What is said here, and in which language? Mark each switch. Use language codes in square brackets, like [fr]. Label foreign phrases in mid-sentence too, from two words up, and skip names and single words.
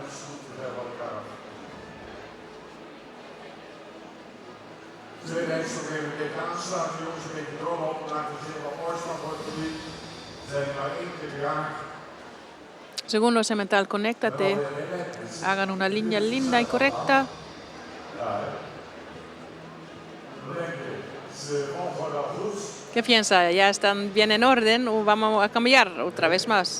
[nl] Dus goed te ver van elkaar af. Tweede heeft nog even een beetje aansluiten, jongens. Een beetje doorlopen, maakt er heel wat moois van voor het publiek. We zijn maar 1 keer per jaar. [es] Segundo semental, conéctate. Hagan una línea linda y correcta. ¿Qué piensa? ¿Ya están bien en orden o vamos a cambiar otra vez más?